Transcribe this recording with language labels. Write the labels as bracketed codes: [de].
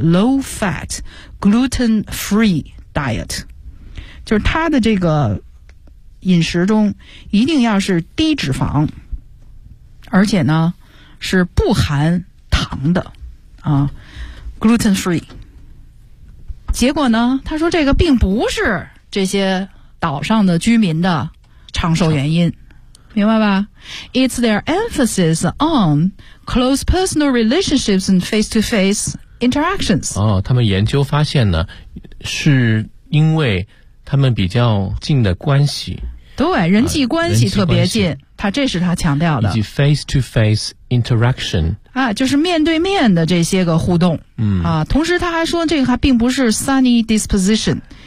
[en] low fat gluten free diet， [zh] 就是他的这个饮食中一定要是低脂肪，而且呢是不含糖的gluten free。结果呢他说这个并不是这些岛上的居民的长寿原因，明白吧？ [en] It's their emphasis on close personal relationships and face-to-face interactions. [zh] 他们研究发现呢，是因为他们比较近的关系。对，人际关系特别近，这是他强调的。 [en] 以及 face-to-face interaction。 [zh] 就是面对面的这些个互动。同时他还说这个还并不是 sunny disposition。